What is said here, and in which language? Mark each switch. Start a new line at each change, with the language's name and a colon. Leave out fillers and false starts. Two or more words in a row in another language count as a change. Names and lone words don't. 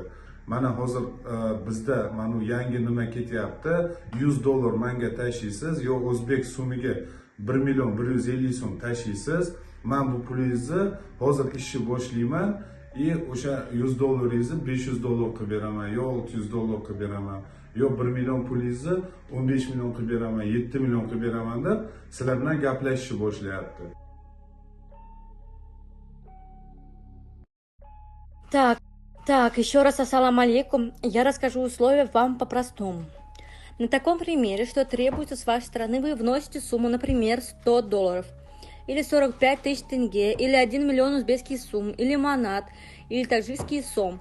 Uzbek: Mana hozir bizda mana yangi nima ketyapti, $100 menga tashlaysiz, yo o'zbek so'miga 1 million 150 so'm tashlaysiz. Men bu pulingizni hozir ishni boshlayman, o'sha $100 $500 qilib beraman, yo $600 qilib beraman, yo 1 million pulingizni 15 million qilib beraman, 7 million qilib beraman deb sizlar bilan gaplashishni boshlayapti.
Russian: Так, еще раз
Arabic: السلام عليكم.
Russian: Я расскажу условия вам по-простому. На таком примере, что требуется с вашей стороны, вы вносите сумму, например, $100, или 45 тысяч тенге, или 1 миллион узбекских сум, или манат, или таджикский сом.